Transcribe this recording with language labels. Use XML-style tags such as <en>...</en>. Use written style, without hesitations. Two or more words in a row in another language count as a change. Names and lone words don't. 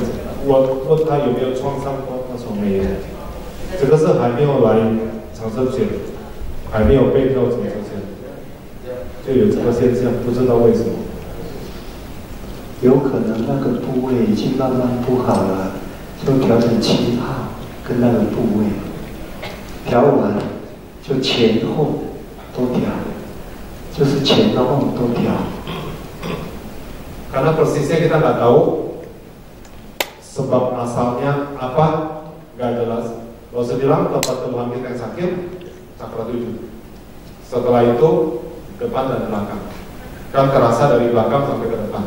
<zh>我问他有没有创伤过，他说没有。这个是还没有来长生学，还没有被调整之前，就有这个现象，不知道为什么。有可能那个部位已经慢慢不好了，就调整7号跟那个部位，调完就前后都调，就是前后都调。</zh> <id>Karena persisnya kita nggak tahu sebab asalnya apa, nggak jelas. Kalau saya bilang tempat keluhan kita yang sakit, cakra 7. Setelah itu depan dan belakang, kan terasa dari belakang sampai ke depan.</id>